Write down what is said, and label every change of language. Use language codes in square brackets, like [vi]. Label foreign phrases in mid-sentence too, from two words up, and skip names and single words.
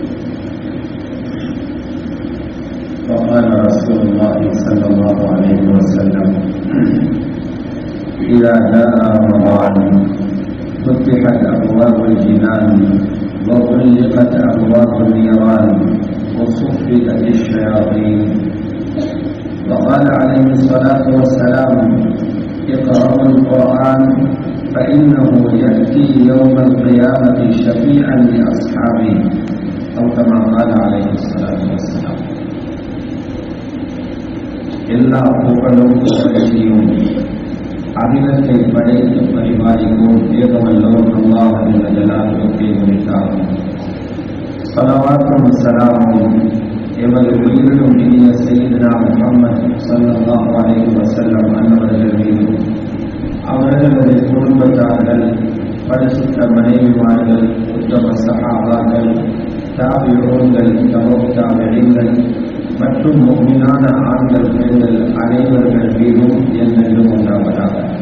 [ar] وقال رسول الله صلى الله عليه وسلم: إذا جاء رمضان فتحت أبواب الجنان وغلقت أبواب النيران وصفدت الشياطين. وقال عليه الصلاة والسلام: اقرأوا القرآن فإنه يأتي يوم القيامة شفيعا لأصحابه أو كما قال عليه الصلاة والسلام. [ta] எல்லா புகழும் புகழ்ச்சியும் அகிலத்தை படைத்து பரிபாலிக்கும் ஏகவல்லோர் அல்லாஹ் [ar] جل جلاله [ta] உரித்தாகும். ஸலவாத்தும் ஸலாமும் எமது உயிரிலும் இனிய [ar] سيدنا محمد صلى الله عليه وسلم [ta] அன்னவர்கள் மீது, அவர்களது குடும்பத்தார்கள், பரிசுத்த மனைவிமார்கள், உத்தம சஹாபாக்கள், தாபிஊன்கள், தபூத்தாபிகள் மற்றும் முஃமினான ஆண்கள் பெண்கள் அனைவர்கள் மீதும் என்றென்றும் உண்டாவதாக.